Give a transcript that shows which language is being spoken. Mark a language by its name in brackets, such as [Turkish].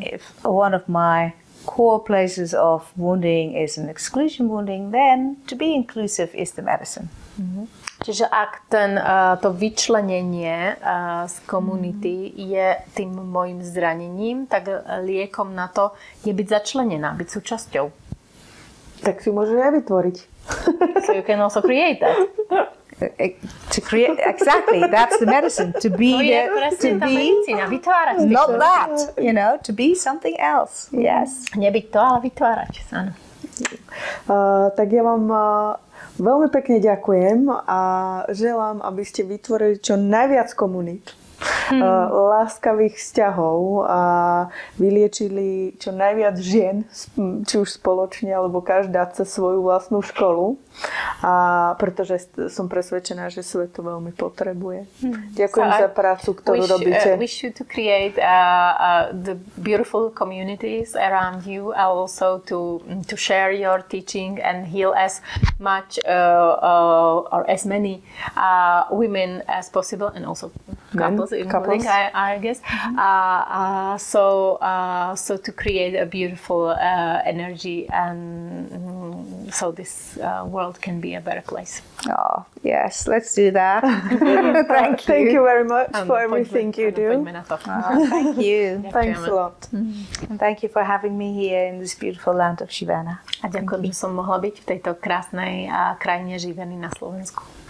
[English] If one of my core places of wounding is an exclusion wounding, then to be inclusive is the medicine. [Slovak] Čiže máte, že ak to vyčlenenie z komunity je tým mojim zranením, tak liekom na to je byť začlenená, byť súčasťou. Tak si môžeš aj vytvoriť. [English] So you can also create that. To create, exactly, that's the medicine. To be [Slovak] vytvárať. [English] Not that, to be something else. Yes. [Slovak] Nebyť to, ale vytvárať. Áno. Tak ja vám veľmi pekne ďakujem a želám, aby ste vytvorili čo najviac komunít, láskavých vzťahov a vyliečili čo najviac žien, či už spoločne, alebo každá cez svoju vlastnú školu. A pretože som presvedčená, že svet to veľmi potrebuje. Ďakujem za prácu, ktorú robíte. [English] Wish you to create the beautiful communities around you, and also to share your teaching and heal as much or as many women as possible, and also couples, including I guess. So to create a beautiful energy, and so this world can be a better place. Oh, yes, let's do that. Thank you. Thank you very much for everything you do. Thank you. Thanks a lot. And thank you for having me here in this beautiful land of Živena. [Slovak] A ďakujem, že som mohla byť v tejto krásnej krajine Živeny na Slovensku.